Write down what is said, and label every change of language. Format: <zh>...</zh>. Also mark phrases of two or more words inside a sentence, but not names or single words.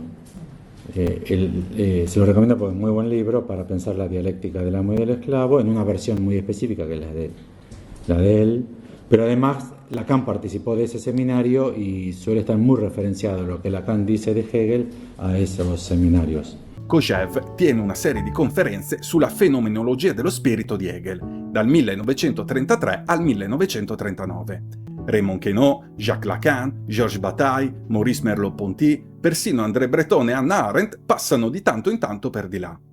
<es>Se lo recomiendo porque es un muy buen libro para pensar la dialéctica del amo y del esclavo en una versión muy específica que es la de él. Pero además Lacan participó de ese seminario y suele estar muy referenciado lo que Lacan dice de Hegel a esos seminarios.</es> <it>Kojève tiene una serie di conferenze sulla fenomenologia dello spirito di Hegel, dal 1933 al 1939. Raymond Queneau, Jacques Lacan, Georges Bataille, Maurice Merleau-Ponty, persino André Breton e Hannah Arendt passano di tanto in tanto per di là.</it>